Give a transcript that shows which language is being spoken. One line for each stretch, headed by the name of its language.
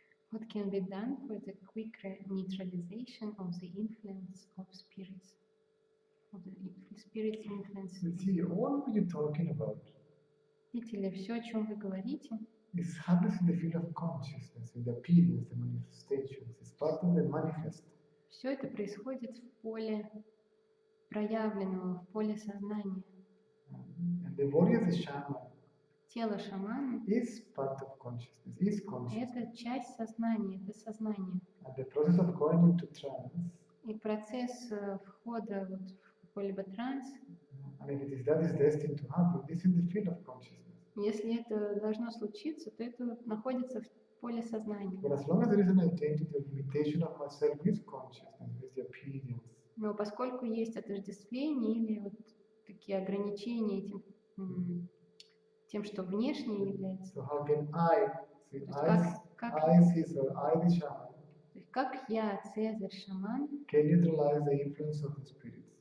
English: What can be done for the quick neutralization of the influence of spirits? Of the spirits' influence. See, all you're talking about
Russian: Видите ли, все, о чем вы говорите,
English: is happens in the field of consciousness, in the appearance, the manifestations. It's part of the manifest.
Russian: все это происходит в поле проявленного, в поле сознания.
English: And the body of the shaman
Russian: Тело шамана
English: is part of consciousness, is consciousness.
Russian: это часть сознания, это сознание.
English: And the process of going into trance,
Russian: И процесс входа вот в какой-либо транс,
English: and if it is that is destined to happen, this is the field of consciousness.
Russian: если это должно случиться, то это находится поле сознания.
English: But as long as there is an identity or limitation of myself with consciousness, with the appearance,
Russian: Но поскольку есть отождествление или вот такие ограничения тем, что внешне является,
English: so how can I, see,
Russian: то есть
English: I, Caesar, I, the shaman,
Russian: то есть как я, Цезарь, шаман,
English: can neutralize the influence of the spirits?